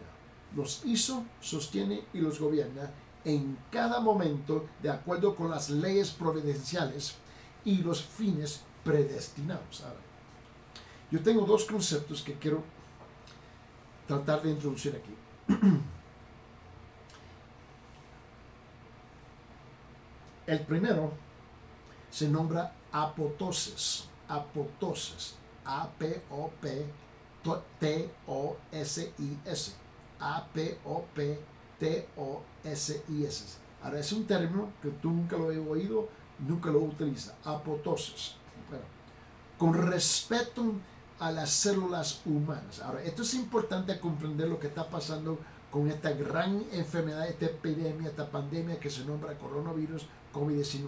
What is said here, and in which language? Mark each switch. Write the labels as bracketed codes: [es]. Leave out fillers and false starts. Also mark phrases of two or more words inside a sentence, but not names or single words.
[es] Los hizo, sostiene y los gobierna en cada momento de acuerdo con las leyes providenciales y los fines predestinados. Ahora, yo tengo dos conceptos que quiero tratar de introducir aquí. El primero se nombra apotosis. Apotosis. A-P-O-P-T-O-S-I-S. A-P-O-P-T-O-S-I-S. Ahora, es un término que tú nunca lo he oído, nunca lo utiliza. Apotosis. Bueno, con respeto a las células humanas. Ahora, esto es importante comprender lo que está pasando con esta gran enfermedad, esta epidemia, esta pandemia que se nombra coronavirus COVID-19.